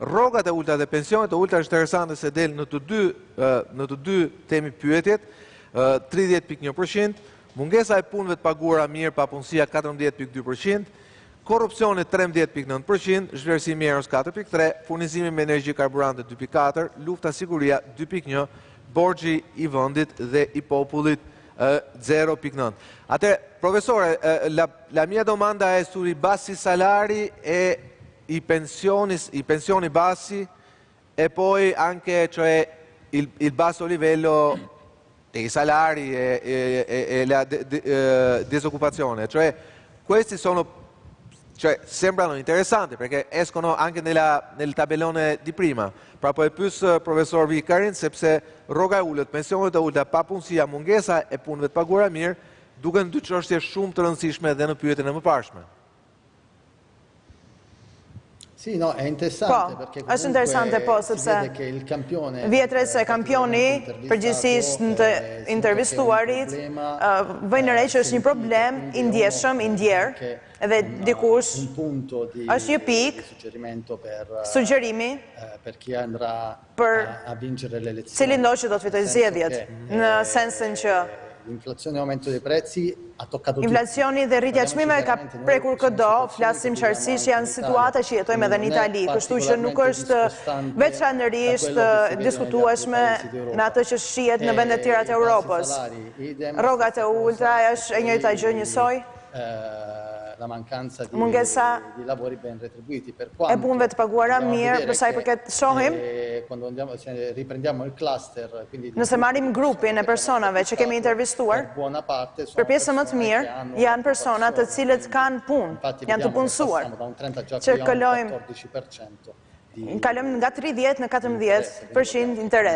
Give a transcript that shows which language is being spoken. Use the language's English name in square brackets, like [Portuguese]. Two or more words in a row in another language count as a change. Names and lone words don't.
[Albanian] e ulta dhe pensionet e ulta është interesante se del në të dy temi pyetjet, 30.1%, mungesa e punëve të paguara mirë, papunësia 14.2%, korrupsioni 13.9%, zhvlerësimi i erës 4.3%, furnizimi me energji karburante 2.4%, lufta siguria 2.1%, borxhi i vendit dhe i popullit 0.9. [Italian] Até, professore, la mia domanda è sui bassi salari e i pensioni bassi e poi anche cioè il basso livello dei salari e la disoccupazione. Cioè, questi sembrano interessanti perché escono anche nel tabellone di prima. [Albanian] Pra po e pyes profesor Vikarin sepse rroga e ulët, pensionet e ulta, papunësia, mungesa e punëve të paguara mirë, duken dy çështje shumë të rëndësishme dhe në pyetjen e mëparshme. [Italian] Sì, no, è interessante perché [Albanian] është interesante sepse vjetre se kampioni përgjithsisht në të intervistuarit vënë re që është një problem i ndjeshëm, i ndjerë, edhe dikush është një pikë sugjerimi për cili ndoshta që do të fitojë zgjedhjet, në sensin që [Italian] l'inflazione e aumento dei prezzi ha toccato tutti. [Albanian] Inflacioni dhe rritja e çmimeve ka prekur çdo, flasim qartësisht janë situata që jetojmë edhe në Itali, kështu që nuk është veçanërisht diskutueshme me atë që shihet në vende të tjera të Europës. Rrogat e ulta është e njëjta gjë njësoj. [Italian] La mancanza di lavori ben retribuiti per [Albanian] e punëve të paguara mirë, për sa i përket shohim, nëse marrim grupin e personave që kemi intervistuar, për pjesën më të mirë janë persona të cilët kanë punë, janë të punësuar, që kalojmë nga 30 në 14% interes.